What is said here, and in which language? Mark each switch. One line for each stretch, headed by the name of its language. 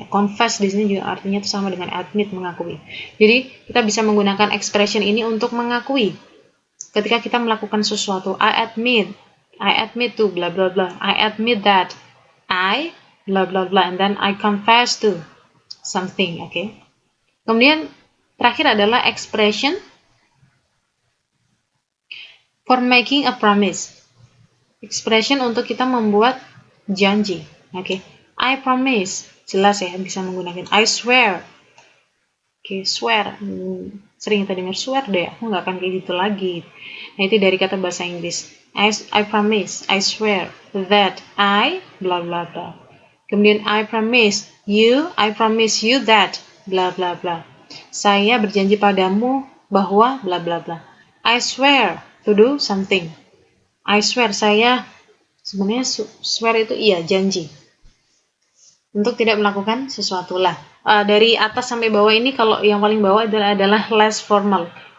Indonesian: Confess di sini juga artinya itu sama dengan admit, mengakui. Jadi kita bisa menggunakan expression ini untuk mengakui. Ketika kita melakukan sesuatu,
English: I admit to bla bla bla. I admit that I bla bla bla, and then I confess to something. Okay.
Indonesian: Kemudian terakhir adalah
English: expression for making a promise.
Indonesian: Expression untuk kita membuat janji. Okay.
English: I promise.
Indonesian: Jelas ya, bisa menggunakan
English: I swear.
Indonesian: Okay, swear. Sering kita dengar swear deh, aku nggak akan kayak gitu lagi. Nah, itu dari kata bahasa Inggris.
English: I promise, I swear that I bla bla bla.
Indonesian: Kemudian
English: I promise you that bla bla bla.
Indonesian: Saya berjanji padamu bahwa bla bla bla.
English: I swear to do something. I swear,
Indonesian: saya sebenarnya swear itu iya, janji. Untuk tidak melakukan sesuatu lah. Dari atas sampai bawah ini, kalau yang paling bawah adalah less formal.